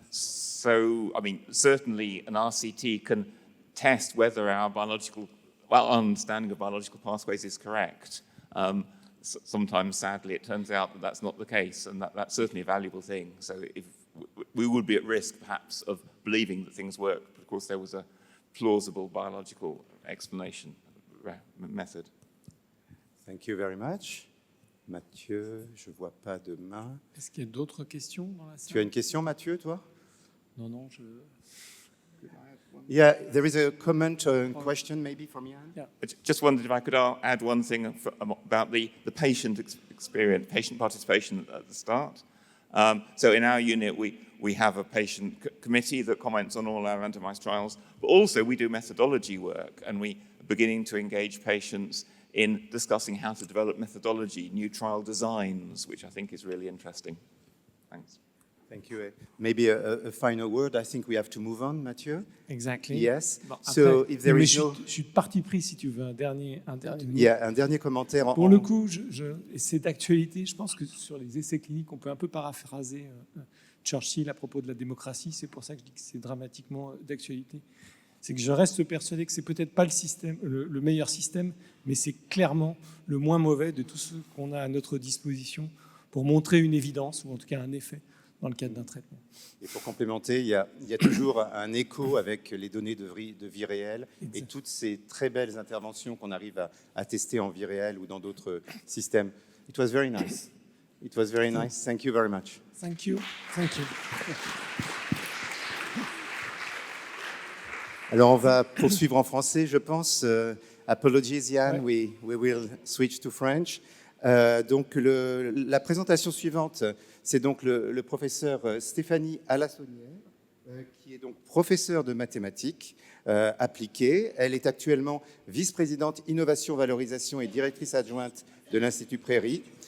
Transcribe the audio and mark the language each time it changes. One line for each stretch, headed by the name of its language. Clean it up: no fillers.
English: So, I mean, certainly an RCT can test whether our understanding of biological pathways is correct. Sometimes, sadly, it turns out that that's not the case, and that's certainly a valuable thing. So if we would be at risk, perhaps, of believing that things work, but of course there was a plausible biological explanation method. Thank you very much.
French: Mathieu, je ne vois pas de main. Est-ce qu'il y a d'autres questions dans la salle? Tu as une question, Mathieu, toi? Non, je...
English: Yeah, there is a comment, question maybe from Yann. Yeah. I just wondered if I could add one thing about the patient experience, patient participation at the start. So in our unit, we have a patient committee that comments on all our randomized trials, but also we do methodology work, and we are beginning to engage patients in discussing how to develop methodology, new trial designs, which I think is really interesting. Thanks. Thank you. Maybe a final word. I think we have to move on, Mathieu. Exactly. Yes.
French: Bon,
English: So
French: après,
English: if there is
French: je
English: no...
French: suis de parti pris, si tu veux, un dernier Yeah, un dernier commentaire. Pour le coup, et c'est d'actualité, je pense que sur les essais cliniques, on peut un peu paraphraser Churchill à propos de la démocratie. C'est pour ça que je dis que c'est dramatiquement d'actualité. C'est que je reste persuadé que c'est peut-être pas le meilleur système, mais c'est clairement le moins mauvais de tout ce qu'on a à notre disposition pour montrer une évidence, ou en tout cas un effet, dans le cadre d'un traitement. Et pour complémenter, il y a toujours un écho avec les données de vie réelle et toutes ces très belles interventions qu'on arrive à tester en vie réelle ou dans d'autres systèmes.
English: It was very nice. It was very nice. Thank you very much. Thank you. Thank you.
French: Alors, on va poursuivre en français, je pense.
English: Apologies, Yann, we will switch to French.
French: Donc, la présentation suivante, c'est donc le professeur Stéphanie Alassonnière, qui est donc professeure de mathématiques appliquées. Elle est actuellement vice-présidente innovation, valorisation et directrice adjointe de l'Institut Prairie.